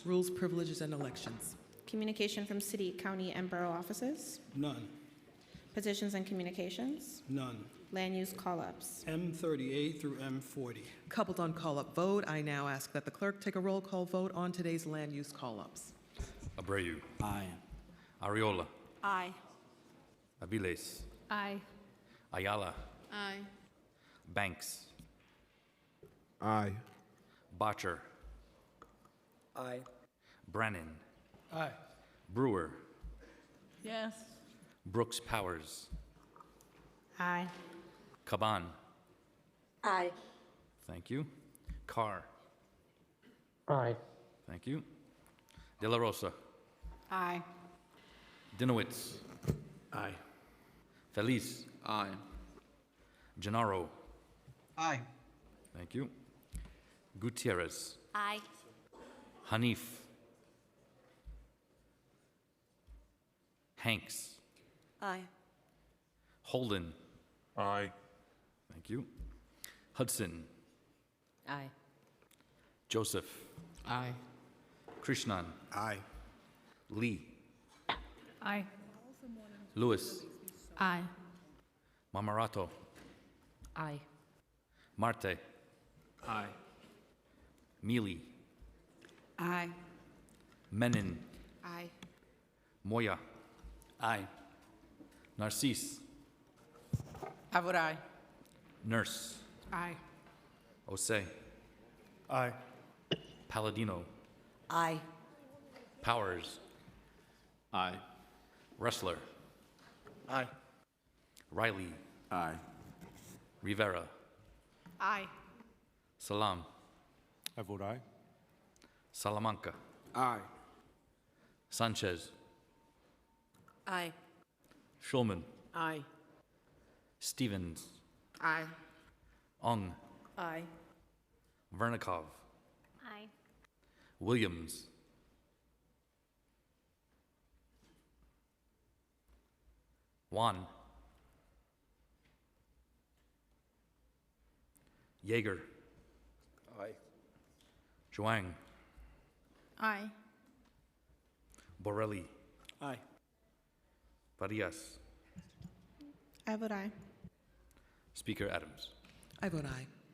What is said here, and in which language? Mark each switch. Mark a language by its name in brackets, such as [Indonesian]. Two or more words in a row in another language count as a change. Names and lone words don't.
[English] Rules, privileges, and elections. Communication from city, county, and borough offices. None. Petitions and communications. None. Land use call-ups. M38 through M40. Coupled on call-up vote, I now ask that the clerk take a roll call vote on today's land use call-ups. Abreu. Aye. Ariola. Aye. Aviles. Aye. Ayala. Aye. Banks. Aye. Botcher. Aye. Brennan. Aye. Brewer. Yes. Brooks Powers. Aye. Caban. Aye. Thank you. Carr. Aye. Thank you. De La Rosa. Aye. Dinowitz. Aye. Feliz. Aye. Gennaro. Aye. Thank you. Gutierrez. Aye. Hanif. Hanks. Aye. Holden. Aye. Thank you. Hudson. Aye. Joseph. Aye. Krishnan. Aye. Lee. Aye. Lewis. Aye. Mamarato. Aye. Marte. Aye. Mealy. Aye. Menin. Aye. Moya. Aye. Narcisse. I vote aye. Nurse. Aye. Osei. Aye. Palladino. Aye. Powers. Aye. Ressler. Aye. Riley. Aye. Rivera. Aye. Salam. I vote aye. Salamanca. Aye. Sanchez. Aye. Schulman. Aye. Stevens. Aye. Ung. Aye. Vernikov. Aye. Williams. Juan. Yeager. Aye. Zhuang. Aye. Borelli. Aye. Farias. I vote aye. Speaker Adams. I vote aye.